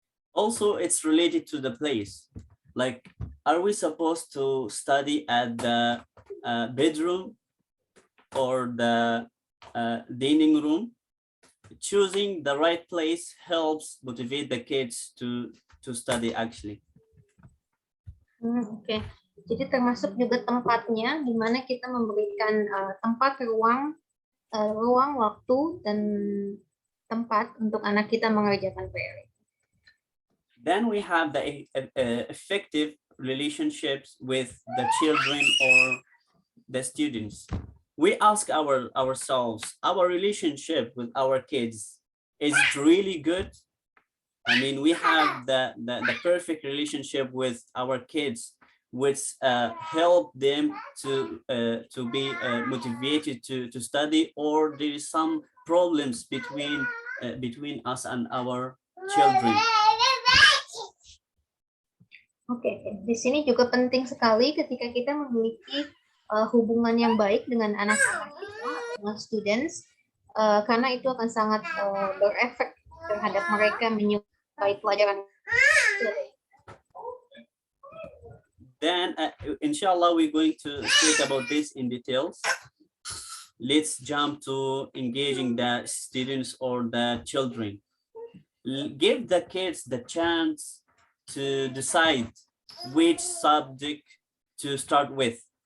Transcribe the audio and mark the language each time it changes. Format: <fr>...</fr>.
<en>Also, it's related to the place. Like, are we supposed to study at the bedroom or the dining room? Choosing the right place helps motivate the kids to study actually. Oke.</en> <id>Jadi termasuk juga tempatnya, di mana kita memberikan tempat, ruang, waktu, dan tempat untuk anak kita mengerjakan PR.</id> <en>Then we have the effective relationships with the children or the students. We ask ourselves, our relationship with our kids, is it really good I mean, we have the perfect relationship with our kids, which help them to be motivated to study, or there is some problems between us and our children.</en> <id>Oke, di sini juga penting sekali ketika kita memiliki hubungan yang baik dengan anak-anak kita, dengan students, karena itu akan sangat berefek terhadap mereka menyukai pelajaran.</id> <en>Then, inshallah, we're going to speak about this in details. Let's jump to engaging the students or the children. Give the kids the chance to decide which subject to start with.</en>